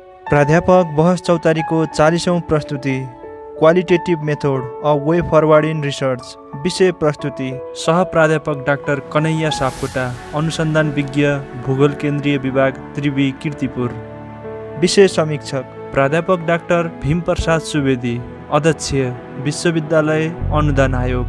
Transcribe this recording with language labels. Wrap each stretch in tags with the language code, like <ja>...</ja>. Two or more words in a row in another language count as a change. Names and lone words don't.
<ne>प्राध्यापक बहस चौतारीको 40औं प्रस्तुति</ne> <en>qualitative method a way forward in research.</en> <ne>विषय प्रस्तुति सह प्राध्यापक डाक्टर कन्हैया सापकोटा, अनुसन्धान विज्ञ, भूगोल केन्द्रीय विभाग, त्रिवी, कीर्तिपुर। विषय समीक्षक प्राध्यापक डाक्टर भीमप्रसाद सुवेदी, अध्यक्ष, विश्वविद्यालय अनुदान आयोग।</ne>